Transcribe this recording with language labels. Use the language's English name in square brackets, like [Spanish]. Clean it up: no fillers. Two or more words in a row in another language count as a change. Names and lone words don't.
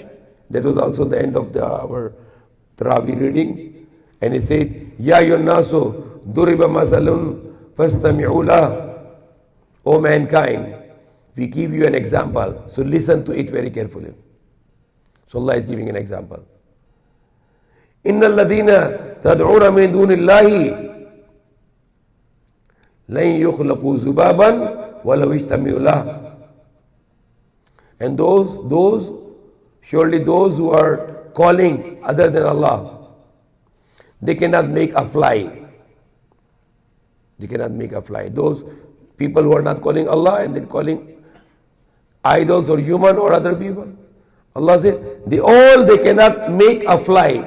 [English] That was also the end of our Tarawih reading. And he said, [Arabic] يا أيها الناس ضرب مثل فاستمعوا له. [English] O mankind, we give you an example. So listen to it very carefully. So Allah is giving an example. [Arabic] إن الذين تدعون من دون الله لن يخلقوا ذبابا ولو اجتمعوا له. [English] And surely those who are calling other than Allah, they cannot make a fly. They cannot make a fly. Those people who are not calling Allah and they're calling idols or human or other people, Allah said, they cannot make a fly.